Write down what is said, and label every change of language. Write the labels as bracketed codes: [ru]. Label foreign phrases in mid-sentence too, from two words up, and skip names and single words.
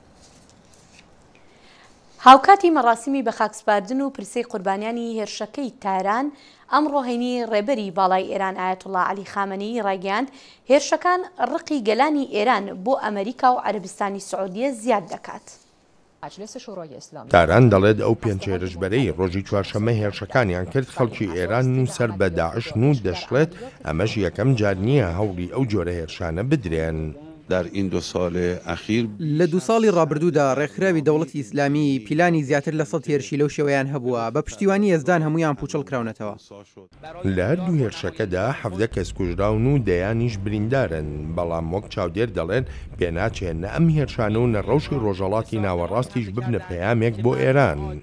[ckb] هاوکاتی مەڕاسیمی بە خاکسپاردن و پرسەی قوربانیانی هێرشەکەی تاران ئەمڕۆ هەینی ڕێبەری باڵای ئێران ئایەتوڵا عەلی خامنەیی ڕایگەیاند هێرشەکان ڕقی گەلانی ئێران بۆ ئەمریکا و عەربستانی سعودیە زیاد دەکات. تاران دەڵێت ئەو پێنج هێرشبەرەی ڕۆژی چوارشەممە هێرشەکانیان کرد خەڵکی ئێران و سەر بە داعش و دەشڵێت ئەمەش یەکەم جار نییە هەوڵی ئەو جۆرە هێرشانە بدرێن. [fa] در این 2 سال اخیر [ckb] لە 2 ساڵی ڕابردوودا ڕێکخراوی دەوڵەتی ئیسلامی پیلانی زیاتر لە 100 هێرشی لەو شێوەیان هەبووە بە پشتیوانی ئێزدان هەمویان پوچەڵ کراونەتەوە. لە هەردوو هێرشەکەدا 17 کەس کوژراون و دەیانیش بریندارن بەڵام وەک چاودێر دەڵێن پێناچێنە ئەم هێرشانە و نەڕەوشی ڕۆژەڵاتی ناوەڕاستیش ببنە پەیامێک بۆ ئێران.